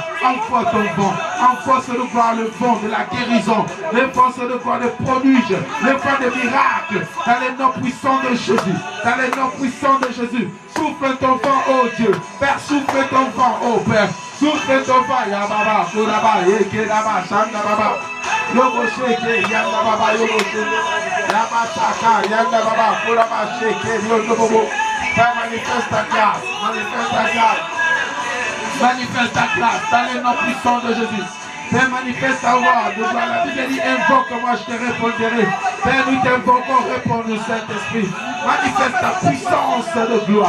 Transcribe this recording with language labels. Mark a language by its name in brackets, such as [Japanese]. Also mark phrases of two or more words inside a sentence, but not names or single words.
[French] Envoie ton vent. Envoie de gloire le vent de la guérison. Le vent de gloire de prodiges. Le vent de miracles. Dans le nom puissant de Jésus. Dans le nom puissant de Jésus. Souffle ton vent, oh Dieu. Père, souffle ton vent, oh Père. Souffle ton vent. Yababa, Kuraba, Yekeraba, Shandababa. Yogo Sheke, Yandababa, Yogo Sheke. Yabasaka, Yandababa, Kuraba, Sheke, Yogo. Père, manifeste ta grâce. Manifeste ta grâce. Manifeste ta grâce dans le nom puissant de Jésus. Père, manifeste ta voix de gloire. La Bible dit, invoque-moi, je te répondrai. Père, nous t'invoquons, réponds-nous, Saint-Esprit. Manifeste ta puissance de gloire.